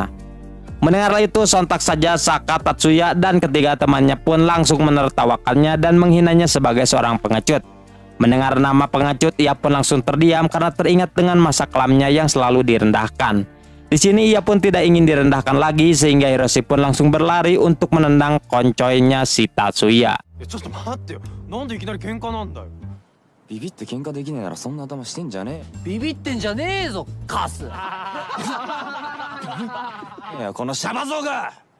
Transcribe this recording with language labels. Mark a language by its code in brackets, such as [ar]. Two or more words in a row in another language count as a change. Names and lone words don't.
[id] Mendengar itu, sontak saja Saka, Tatsuya, dan ketiga temannya pun langsung menertawakannya dan menghinanya sebagai seorang pengecut. Mendengar nama pengecut, ia pun langsung terdiam karena teringat dengan masa kelamnya yang selalu direndahkan. Di sini ia pun tidak ingin direndahkan lagi, sehingga Hiroshi pun langsung berlari untuk menendang koncoynya si Tatsuya. [ja] ビビって喧嘩できねえならそんな頭してんじゃねビビってんじゃねえぞカス。え。いやこのシャバ像が。